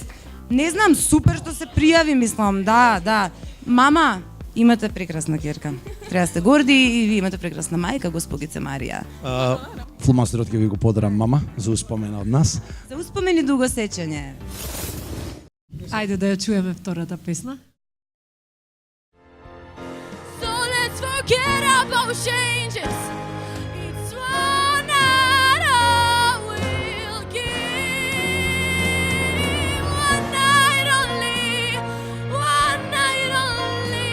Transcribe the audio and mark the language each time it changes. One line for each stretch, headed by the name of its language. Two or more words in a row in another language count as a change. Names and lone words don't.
Macedonian: Не знам, супер што се пријави, мислам, да. Мама, имате прекрасна ќерка. Треба да сте горди и ви имате прекрасна мајка, госпогице Марија. Фломастерот ќе ви го подарам, мама, за успомена од нас. За успомени дуго сеќање. Ајде да ја чуеме втората песна.
English: So let's forget about changes. It's one night I will give. One night only. One night only.